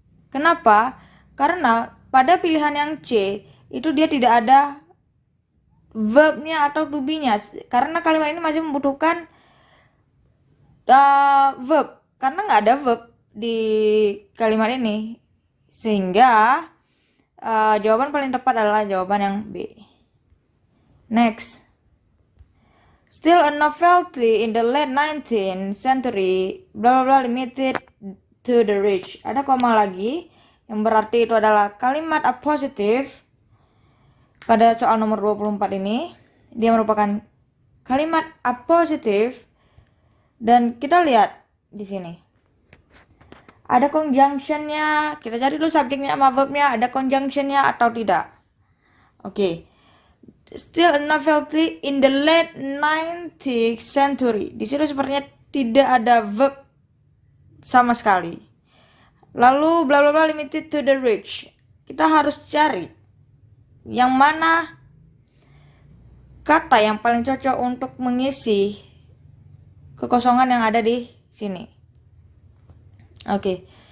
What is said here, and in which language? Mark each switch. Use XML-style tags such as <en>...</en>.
<id>Kenapa? Karena pada pilihan yang C itu dia tidak ada verbnya atau to be-nya. Karena kalimat ini masih membutuhkan verb. Karena nggak ada verb di kalimat ini. Sehingga jawaban paling tepat adalah jawaban yang B.</id> <en>Next. Still a novelty in the late 19th century, bla bla bla, limited to the rich.</en> <id>Ada koma lagi, yang berarti itu adalah kalimat apositif. Pada soal nomor 24 ini, dia merupakan kalimat apositif. Dan kita lihat di sini. Ada conjunction-nya, kita cari dulu subjeknya sama verb-nya, ada conjunction-nya atau tidak. Oke.</id> <en>Still a novelty in the late 19th century.</en> <id>Di situ sepertinya tidak ada verb sama sekali. Lalu</id> <en>bla bla bla limited to the rich.</en> <id>Kita harus cari yang mana kata yang paling cocok untuk mengisi kekosongan yang ada di sini. Oke.</id>